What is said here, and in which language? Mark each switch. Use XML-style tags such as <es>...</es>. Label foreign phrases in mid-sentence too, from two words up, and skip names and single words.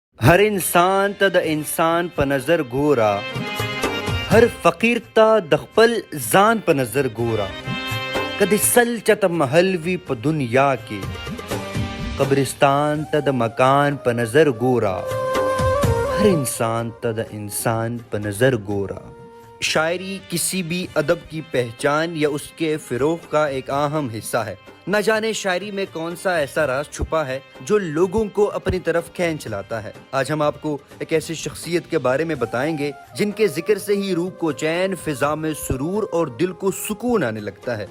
<ps>ہر انسان تا د انسان په نظر ګورا، هر فقیر تا د خپل ځان په نظر ګورا. کدی سل چته محل وی په دنیا کې، قبرستان ته د مکان په نظر ګورا. ہر انسان تا د انسان په نظر گورا.</ps> <ur>شاعری کسی بھی ادب کی پہچان یا اس کے فروغ کا ایک اہم حصہ ہے. نہ جانے شاعری میں کون سا ایسا راز چھپا ہے جو لوگوں کو اپنی طرف کھینچ لاتا ہے. آج ہم آپ کو ایک ایسی شخصیت کے بارے میں بتائیں گے جن کے ذکر سے ہی روح کو چین، فضا میں سرور اور دل کو سکون آنے لگتا ہے.</ur>